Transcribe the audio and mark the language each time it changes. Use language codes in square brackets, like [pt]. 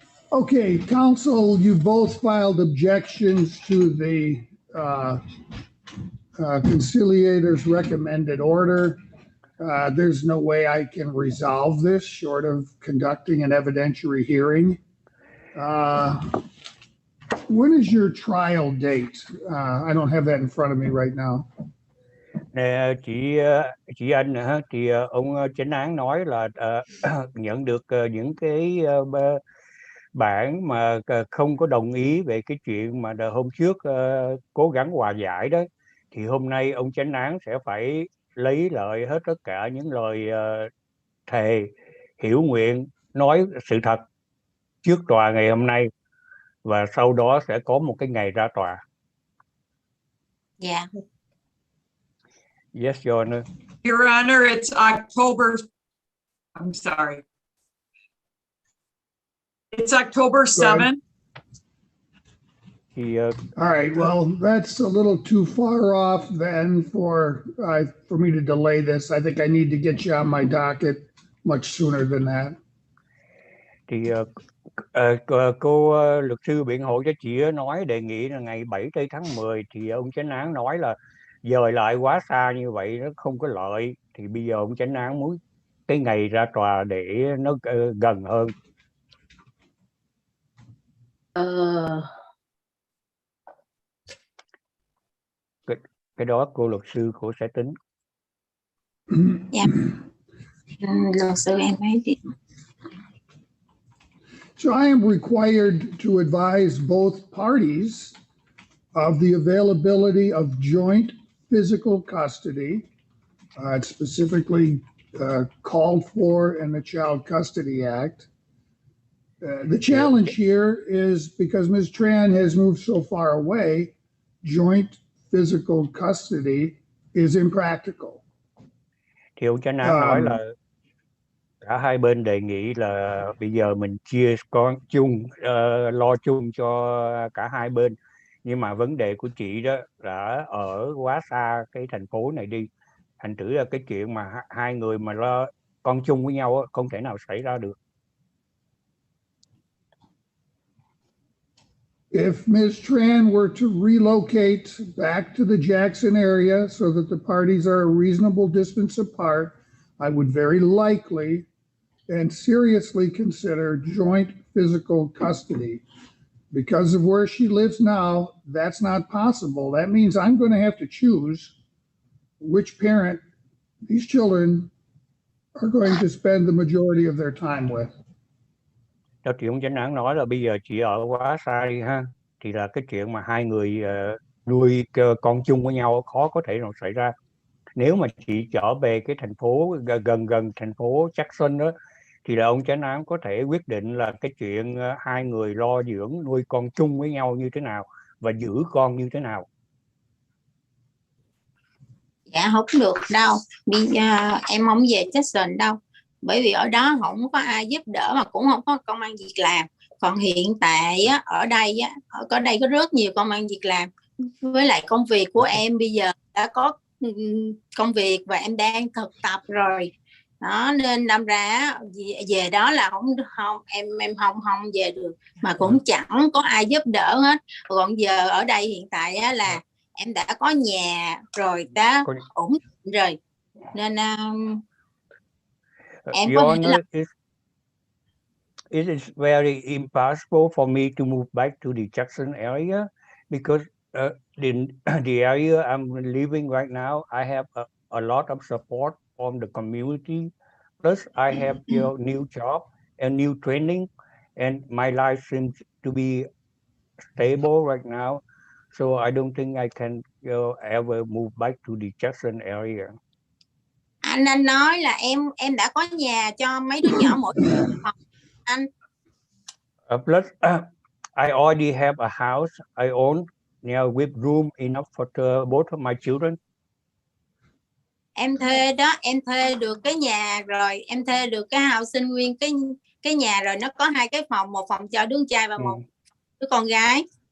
[en] Okay, counsel, you both filed objections to the conciliator's recommended order. There's no way I can resolve this short of conducting an evidentiary hearing. When is your trial date? I don't have that in front of me right now. [vi] Nè, chị anh hả? Thì ông chánh án nói là nhận được những cái bản mà không có đồng ý về cái chuyện mà hôm trước cố gắng hòa giải đó, thì hôm nay ông chánh án sẽ phải lấy lại hết tất cả những lời thề hiểu nguyện nói sự thật trước tòa ngày hôm nay, và sau đó sẽ có một cái ngày ra tòa. Dạ. [en] Yes, Your Honor. Your Honor, it's October, I'm sorry. It's October 7th. All right, well, that's a little too far off then for me to delay this. I think I need to get you on my docket much sooner than that. [vi] Thì cô luật sư biện hộ cho chị nói đề nghị là ngày 7 tháng 10, thì ông chánh án nói là dời lại quá xa như vậy nó không có lợi, thì bây giờ ông chánh án muốn cái ngày ra tòa để nó gần hơn. Cái đó cô luật sư cô sẽ tính. Dạ. Luật sư em thấy chị. [en] So I am required to advise both parties of the availability of joint physical custody. It's specifically called for in the Child Custody Act. The challenge here is because Ms. Tran has moved so far away, joint physical custody is impractical. [vi] Thì ông chánh án nói là cả hai bên đề nghị là bây giờ mình chia con chung, lo chung cho cả hai bên, Nhưng mà vấn đề của chị đó là ở quá xa cái thành phố này đi, thành thử là cái chuyện mà hai người mà lo con chung với nhau không thể nào xảy ra được. [en] If Ms. Tran were to relocate back to the Jackson area so that the parties are a reasonable distance apart, I would very likely and seriously consider joint physical custody. Because of where she lives now, that's not possible. That means I'm going to have to choose which parent these children are going to spend the majority of their time with. [vi] Đó, chị ông chánh án nói là bây giờ chị ở quá xa đi ha, thì là cái chuyện mà hai người nuôi con chung với nhau khó có thể nào xảy ra. Nếu mà chị trở về cái thành phố gần gần thành phố Jackson đó, thì là ông chánh án có thể quyết định là cái chuyện hai người lo dưỡng nuôi con chung với nhau như thế nào và giữ con như thế nào. Dạ không được đâu, bây giờ em không về Jackson đâu, bởi vì ở đó không có ai giúp đỡ mà cũng không có công ăn việc làm. Còn hiện tại á, ở đây có rất nhiều công ăn việc làm, với lại công việc của em bây giờ đã có công việc và em đang thực tập rồi đó, nên đâm ra về đó là em không về được, mà cũng chẳng có ai giúp đỡ hết. Còn giờ ở đây hiện tại á, là em đã có nhà rồi, đã ổn định rồi, nên em có thể là [en] It is very impossible for me to move back to the Jackson area because in the area I'm living right now, I have a lot of support from the community. Plus, I have new job and new training, and my life seems to be stable right now. So I don't think I can ever move back to the Jackson area. [vi] Anh nói là em đã có nhà cho mấy đứa nhỏ mỗi anh. [en] Plus, I already have a house I own with room enough for both of my children. [vi] Em thuê đó, em thuê được cái nhà rồi, em thuê được cái housing nguyên cái nhà rồi, nó có 2 cái phòng, một phòng cho đứa trai và một đứa con gái.